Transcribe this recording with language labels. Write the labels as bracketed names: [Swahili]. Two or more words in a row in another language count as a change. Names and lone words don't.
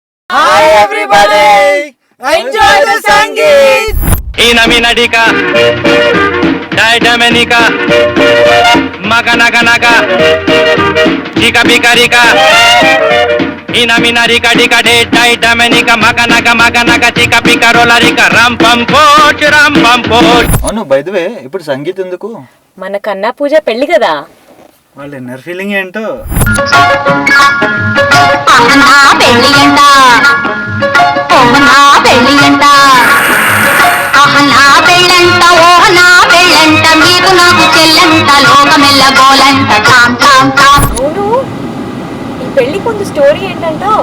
[English] Hi everybody! Enjoy the Sangeet! Inaminadika, Didamenika, Maganaganaga, Dika Bikarika, Inaminarika Dika De, Didamenika, Maganaga, Dika Bikarolarika, Rampampoch. [Telugu] అవును [English] by the way [Telugu] ఇప్పుడు సంగీత్ ఎందుకు? మన కన్నా పూజ పెళ్లి కదా. వాళ్ళ [English] inner feeling [Telugu] ఏంటో. అవును, ఈ పెళ్లి కొంత స్టోరీ ఏంటంటావు?